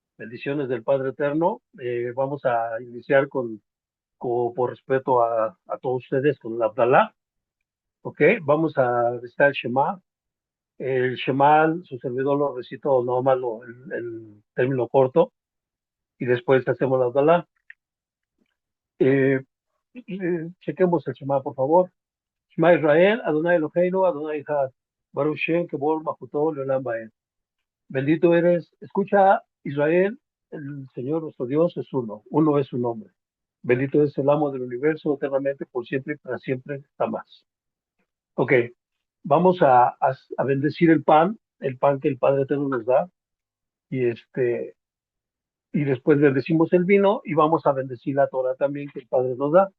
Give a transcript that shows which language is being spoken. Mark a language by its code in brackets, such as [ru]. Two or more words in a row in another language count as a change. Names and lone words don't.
[es] Bendiciones del Padre Eterno. Vamos a iniciar por respeto a todos ustedes con el Abdalá. ¿Ok? Vamos a recitar el Shema. El Shema, su servidor lo recito nomás el término corto y después hacemos el Abdalá. Chequemos el Shema, por favor. [he] שמע ישראל אדוני אלוהינו אדוני אחד ברוך שם כבוד מלכותו לעולם ועד. [es] Bendito eres. Escucha, Israel, el Señor nuestro Dios es uno es su nombre. Bendito es el amo del universo eternamente, por siempre y para siempre, jamás. Ok, vamos a bendecir el pan que el Padre Eterno nos da, y después bendecimos el vino y vamos a bendecir la Torah también que el Padre nos da.